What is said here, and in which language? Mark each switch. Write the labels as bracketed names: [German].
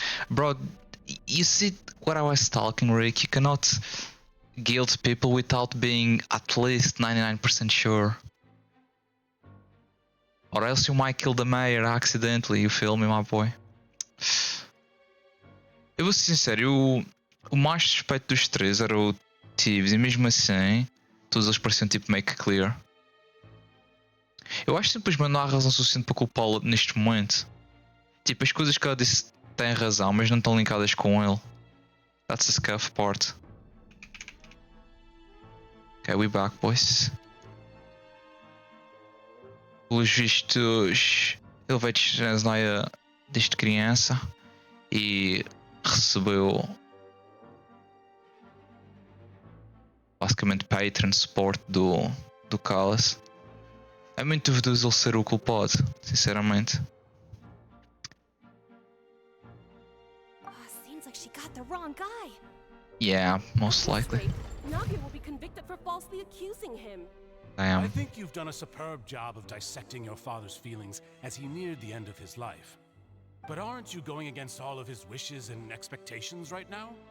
[English] Bro, you see what I was talking, Rick? You cannot guilt people without being at least 99% sure. Or else you might kill the mayor accidentally, you feel me, my boy? [Portuguese] Eu vou ser sincero, o mais suspeito dos três era o Thieves, e mesmo assim, todos eles pareciam tipo [English] make clear. [Portuguese] Eu acho que simplesmente não há razão suficiente para culpá-lo neste momento. Tipo, as coisas que ela disse têm razão, mas não estão linkadas com ele. [English] That's the scuff part. Okay, we back, boys. [Portuguese] Pelos vistos, ele veio de Snezhnaya desde criança e recebeu basicamente [English] patron support [Portuguese] do Carlos. É muito duvidoso ele ser o culpado, sinceramente. [English] Seems like she got the wrong guy. Yeah, most likely. Navia will be convicted for falsely accusing him. I think you've done a superb job of dissecting your father's feelings as he neared the end of his life. But aren't you going against all of his wishes and expectations right now?